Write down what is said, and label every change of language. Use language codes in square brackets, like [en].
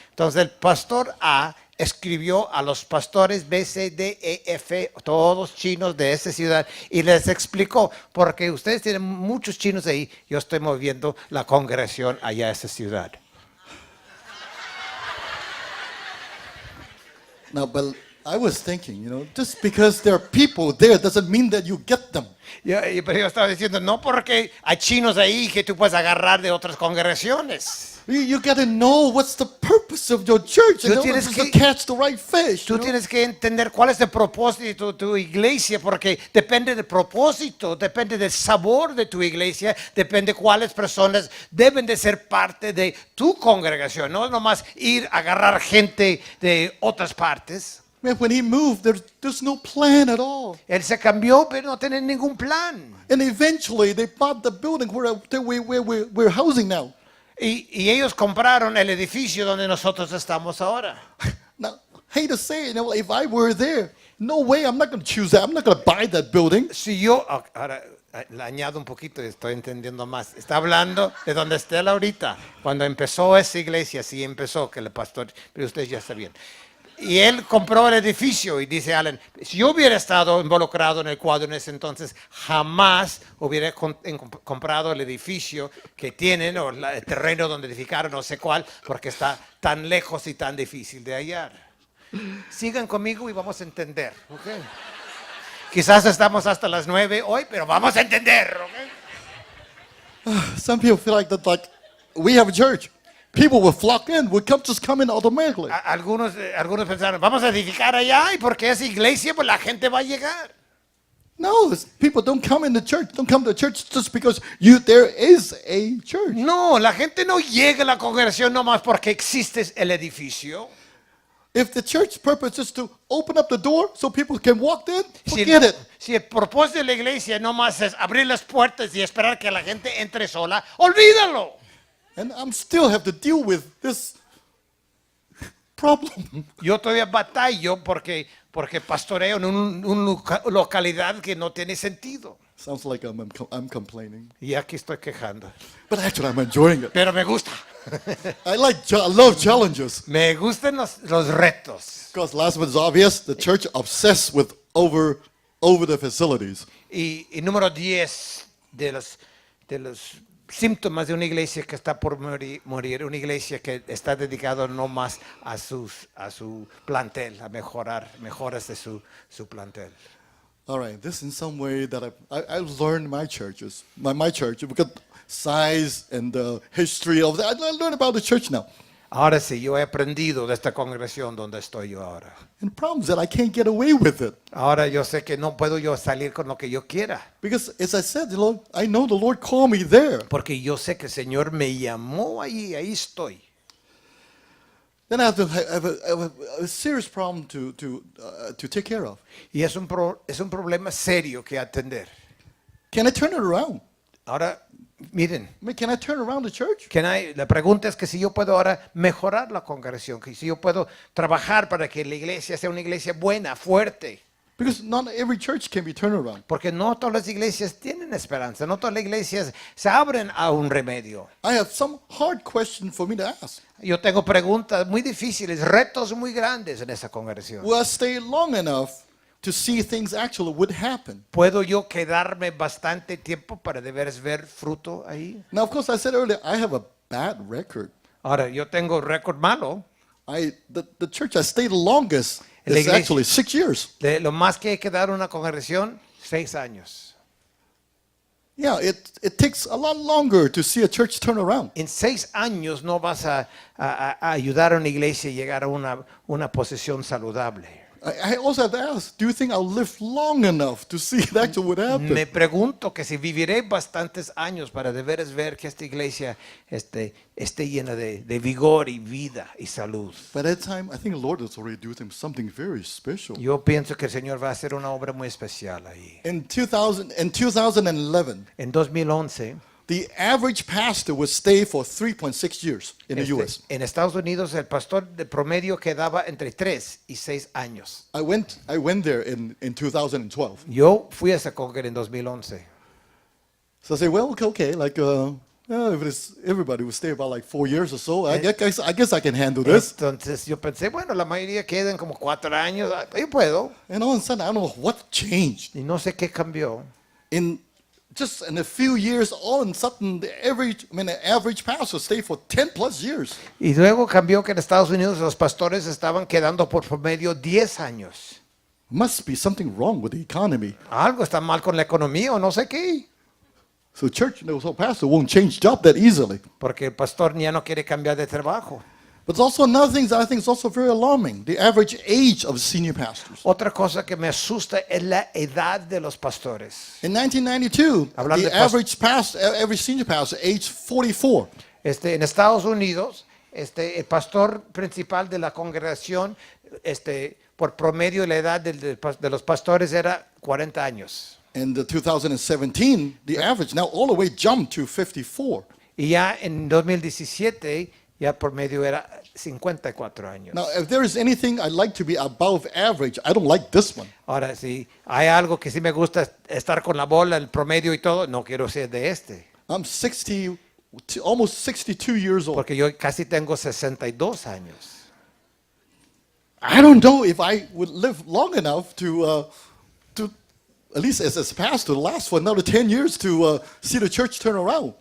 [es] Entonces el pastor A escribió a los pastores B, C, D, E, F, todos chinos de esa ciudad, y les explicó, porque ustedes tienen muchos chinos ahí, yo estoy moviendo la congregación allá a esa ciudad. [en] Now, but I was thinking, just because there are people there doesn't mean that you get them. [es] Pero yo estaba diciendo, no porque hay chinos ahí que tú puedes agarrar de otras congregaciones. [en] You got to know what's the purpose of your church. [es] Tú [en] In order [es] tienes [en] to [es] que- [en] catch the right fish. [es] Tú tienes que entender cuál es el propósito de tu iglesia, porque depende del propósito, depende del sabor de tu iglesia, depende cuáles personas deben de ser parte de tu congregación. No es nomás ir a agarrar gente de otras partes. [en] Man, when he moved, there's no plan at all. [es] Él se cambió, pero no tiene ningún plan. [en] And eventually, they bought the building where we're housing now. [es] Y ellos compraron el edificio donde nosotros estamos ahora. [en] Now, hate to say it, if I were there, no way, I'm not going to choose that. I'm not going to buy that building. [es] Si yo, ahora le añado un poquito y estoy entendiendo más. Está hablando de donde esté él ahorita. Cuando empezó esa iglesia, sí empezó, que el pastor, pero ustedes ya sabían. Y él compró el edificio y dice Alan, si yo hubiera estado involucrado en el cuadro en ese entonces, jamás hubiera comprado el edificio que tienen o el terreno donde edificaron, no sé cuál, porque está tan lejos y tan difícil de hallar. Sigan conmigo y vamos a entender. ¿Okay? Quizás estamos hasta las 9 hoy, pero vamos a entender. ¿Okay? [en] Some people feel like that, like we have a church. People will flock in, just come in automatically. [es] Algunos pensaron, vamos a edificar allá y porque es iglesia, pues la gente va a llegar. [en] No, people don't come in the church. Don't come to church just because there is a church. [es] No, la gente no llega a la congregación nomás porque existe el edificio. [en] If the church purpose is to open up the door so people can walk in, forget it. [es] Si el propósito de la iglesia no más es abrir las puertas y esperar que la gente entre sola, olvídalo. [en] And I'm still have to deal with this problem. [es] Yo todavía batallo porque pastoreo en una localidad que no tiene sentido. [en] Sounds like I'm complaining. [es] Y aquí estoy quejando. [en] But actually, I'm enjoying it. [es] Pero me gusta. [en] I love challenges. [es] Me gustan los retos. [en] Because last but is obvious, the church obsessed with over the facilities. [es] Y número 10 de los síntomas de una iglesia que está por morir, una iglesia que está dedicada no más a su plantel, a mejoras de su plantel. [en] All right, this in some way that I've learned my churches, my church, because size and the history of that. I learned about the church now. [es] Ahora sí, yo he aprendido de esta congregación donde estoy yo ahora. [en] And the problem is that I can't get away with it. [es] Ahora yo sé que no puedo yo salir con lo que yo quiera. [en] Because as I said, I know the Lord called me there. [es] Porque yo sé que el Señor me llamó ahí estoy. [en] Then I have a serious problem to take care of. [es] Y es un problema serio que atender. [en] Can I turn it around? [es] Ahora, miren, [en] I mean, can I turn around the church? [es] la pregunta es que si yo puedo ahora mejorar la congregación, que si yo puedo trabajar para que la iglesia sea una iglesia buena, fuerte. [en] Because not every church can be turned around. [es] Porque no todas las iglesias tienen esperanza, no todas las iglesias se abren a un remedio. [en] I have some hard questions for me to ask. [es] Yo tengo preguntas muy difíciles, retos muy grandes en esa congregación. [en] Will I stay long enough to see things actually would happen? [es] ¿Puedo yo quedarme bastante tiempo para de veras ver fruto ahí? [en] Now, of course, I said earlier, I have a bad record. [es] Ahora, yo tengo récord malo. [en] The church I stayed the longest [es] La [en] is [es] iglesia- [en] actually 6 years. [es] De lo más que hay que dar a una congregación, 6 años. [en] Yeah, it takes a lot longer to see a church turn around. [es] En 6 años no vas a ayudar a una iglesia a llegar a una posición saludable. [en] I also have to ask, do you think I'll live long enough to see it actually would happen? [es] Me pregunto que si viviré bastantes años para de veras ver que esta iglesia esté llena de vigor y vida y salud. [en] By that time, I think the Lord is already doing something very special. [es] Yo pienso que el Señor va a hacer una obra muy especial ahí. [en] In 2011, [es] En 2011, [en] the average pastor would stay for 3.6 years in the U.S. [es] en Estados Unidos el pastor de promedio quedaba entre 3 y 6 años. [en] I went there in 2012. [es] Yo fui a esa congregación en 2011. [en] So I say, well, okay, like, if everybody would stay about like 4 years or so, I guess I can handle this. [es] Entonces yo pensé, bueno, la mayoría quedan como 4 años, yo puedo. [en] And all of a sudden, I don't know what changed. [es] Y no sé qué cambió. [en] Just in a few years, all of a sudden, the average pastor stayed for 10 plus years. [es] Y luego cambió que en Estados Unidos los pastores estaban quedando por promedio 10 años. [en] Must be something wrong with the economy. [es] Algo está mal con la economía o no sé qué. [en] So pastor won't change job that easily. [es] Porque el pastor ya no quiere cambiar de trabajo. [en] But there's also another thing that I think is also very alarming, the average age of senior pastors. [es] Otra cosa que me asusta es la edad de los pastores. [en] In 1992, [es] Hablando [en] the [es] de [en] average senior pastor, aged 44. [es] En Estados Unidos, el pastor principal de la congregación, por promedio la edad de los pastores era 40 años. [en] In the 2017, the average now all the way jumped to 54. [es] Y ya en 2017, ya por medio era 54 años. [en] Now, if there is anything I like to be above average, I don't like this one. [es] Ahora, si hay algo que sí me gusta estar con la bola, el promedio y todo, no quiero ser de [en] I'm almost 62 years old. [es] porque yo casi tengo 62 años. [en] I don't know if I would live long enough to at least as a pastor, last for another 10 years to see the church turn around.